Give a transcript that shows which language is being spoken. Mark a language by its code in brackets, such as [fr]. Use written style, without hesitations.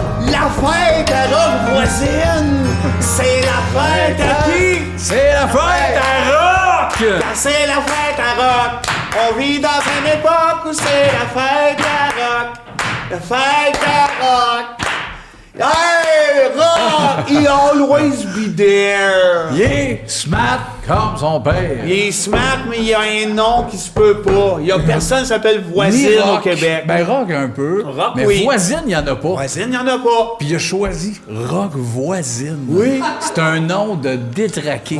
[fr] La fête à Rock voisine, c'est la fête à qui? C'est la fête à Rock! C'est la fête à Rock. On vit dans une époque où c'est la fête à Rock. La fête à Rock. [en] Hey, Rock, he'll always be there. [fr] Il est smart comme son père. Il est smart, mais il y a un nom qui se peut pas. Il y a personne qui s'appelle Ni Voisine au Rock. Québec. Ben Rock un peu. Rock, mais oui. Voisine, il n'y en a pas. Voisine, il y en a pas. Puis il a choisi Rock Voisine. Oui. C'est un nom de détraqué,